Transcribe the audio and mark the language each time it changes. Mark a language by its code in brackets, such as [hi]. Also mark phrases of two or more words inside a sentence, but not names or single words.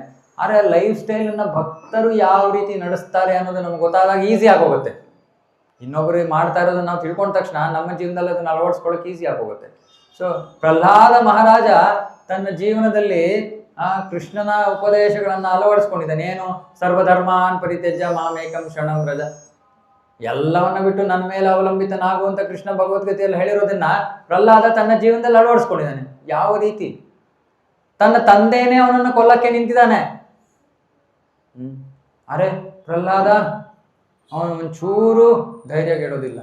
[kn] ಆದರೆ [en] life style [kn] ಅನ್ನ ಭಕ್ತರು ಯಾವ ರೀತಿ ನಡೆಸ್ತಾರೆ ಅನ್ನೋದು ನಮ್ಗೆ ಗೊತ್ತಾದಾಗ ಈಸಿ ಆಗೋಗುತ್ತೆ. ಇನ್ನೊಬ್ಬರು ಮಾಡ್ತಾ ಇರೋದನ್ನ ನಾವು ತಿಳ್ಕೊಂಡ ತಕ್ಷಣ ನಮ್ಮ ಜೀವನದಲ್ಲಿ ಅದನ್ನ ಅಳವಡಿಸ್ಕೊಳ್ಳೋಕೆ ಈಸಿ ಆಗೋಗುತ್ತೆ. ಸೊ ಪ್ರಹ್ಲಾದ ಮಹಾರಾಜ ತನ್ನ ಜೀವನದಲ್ಲಿ ಕೃಷ್ಣನ ಉಪದೇಶಗಳನ್ನ ಅಳವಡಿಸ್ಕೊಂಡಿದ್ದಾನೆ. ಏನು, [sa] ಸರ್ವಧರ್ಮಾನ್ ಪರಿತ್ಯಜ್ಯ ಮಾಮೇಕಂ ಶರಣಂ ವ್ರಜ, [kn] ಎಲ್ಲವನ್ನ ಬಿಟ್ಟು ನನ್ನ ಮೇಲೆ ಅವಲಂಬಿತನಾಗುವಂತ ಕೃಷ್ಣ ಭಗವದ್ಗೀತೆಯಲ್ಲಿ ಹೇಳಿರೋದನ್ನ ಪ್ರಹ್ಲಾದ ತನ್ನ ಜೀವನದಲ್ಲಿ ಅಳವಡಿಸ್ಕೊಂಡಿದ್ದಾನೆ. ಯಾವ ರೀತಿ? ತನ್ನ ತಂದೆನೇ ಅವನನ್ನು ಕೊಲ್ಲಕ್ಕೆ ನಿಂತಿದ್ದಾನೆ. ಅರೆ ಪ್ರಹ್ಲಾದ ಅವನು ಒಂಚೂರು ಧೈರ್ಯ ಗೆಡೋದಿಲ್ಲ.